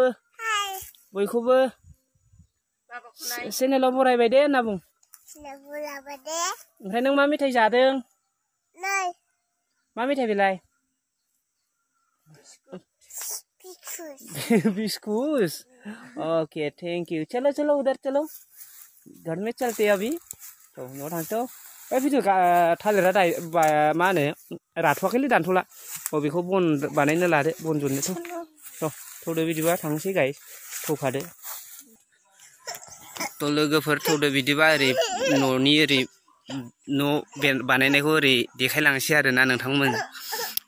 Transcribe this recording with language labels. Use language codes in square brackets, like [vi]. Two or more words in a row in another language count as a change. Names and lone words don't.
[brx] बयखौबो चेनेलाव बरायबाय दे होनना बुं। ओमफ्राय नों मा मेथाइ जादों? मा मेथाइ बेलाय? बिस्कुट। [en] OK thank you. [hi] चलो उधर चलो, घर में चलते अभी। [brx] तो न'आव थांसै। ओइ भिडिअ थालिरा मा होनो राथ'वाखैलै, दानथ'ला। बेखौ बन बानायनो लादो, बन जननोथ'। थौदो बिदिबा थांसै गाइस, थौखादो। थ' लोगोफोर थौदो बिदिबा ओरै न'नि ओरै न' बानायनायखौ ओरै देखायलांसै आरोना नोंथांमोन।